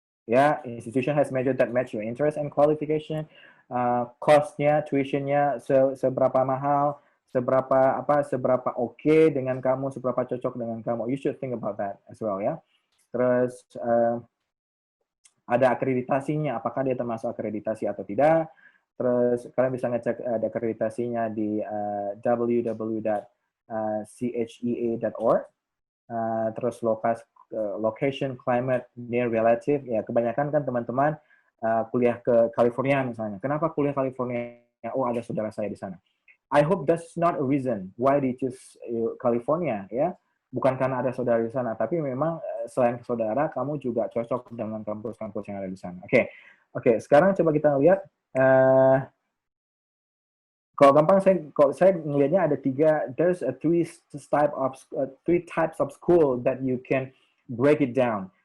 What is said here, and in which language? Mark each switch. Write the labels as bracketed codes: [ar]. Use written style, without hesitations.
[en] Ya, institution has measured that match your interest and qualification. [id] Cost-nya, tuition-nya seberapa mahal, seberapa oke dengan kamu, seberapa cocok dengan kamu. [en] You should think about that as well ya. [id] Terus ada akreditasinya, apakah dia termasuk akreditasi atau tidak. Terus kalian bisa ngecek ada akreditasinya di www.chea.org. Terus [en] location, climate, near relative, [id] ya kebanyakan kan teman-teman kuliah ke California misalnya. Kenapa kuliah California? Oh, ada saudara saya di sana. [en] I hope that's not a reason why they choose California, ya. [id] Bukan karena ada saudara di sana, tapi memang selain saudara, kamu juga cocok dengan kampus-kampus yang ada di sana. Oke. Sekarang coba kita lihat. Kalau gampang, saya melihatnya ada [en] three types of school that you can break it down.